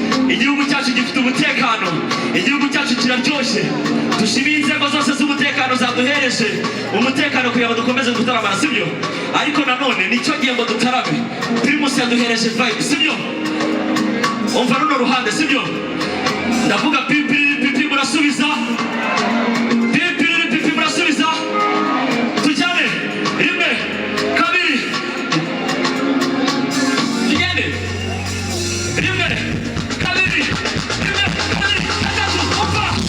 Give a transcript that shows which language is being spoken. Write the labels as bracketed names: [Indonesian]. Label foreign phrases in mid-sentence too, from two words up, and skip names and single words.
[Kinyarwanda] Igihugu cyacu gifite umutekano. Igihugu cyacu kiraryoshye. Dushimire inzego zose z'umutekano zaduhereje umutekano kugira ngo dukomeze gutaramana, sibyo? Ariko nanone nicyo gihe ngo dutarame. Primus yaduhereje vibe, sibyo? Umva runo ruhande, sibyo? Ndavuga pi, pi, pi, pi, murasubiza. Pi, pi, pi, pi, murasubiza. Tujyane. Rimwe, kabiri. Tugende. Rimwe, kabiri. Rimwe, kabiri, gatatu. Umva.